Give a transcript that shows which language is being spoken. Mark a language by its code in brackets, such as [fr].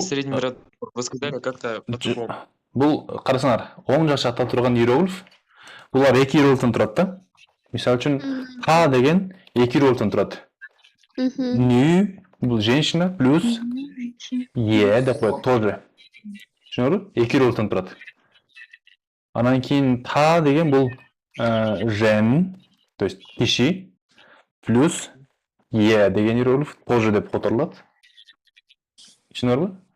[ru] Средний род вы сказали как-то по-другому. [ky] бул карасаңар, оң жак жакта турган иероглиф, булар эки иероглифтен турат да. Мисалы үчүн та деген эки иероглифтен турат. Нü бул женщина плюс е деп коет тоже. Түшүнүңөрбү? Эки иероглифтен турат. Анан кийин та деген бул жен, [ru] то есть [ky] киши плюс е деген иероглиф тоже деп которулат. Түшүнүңөрбү?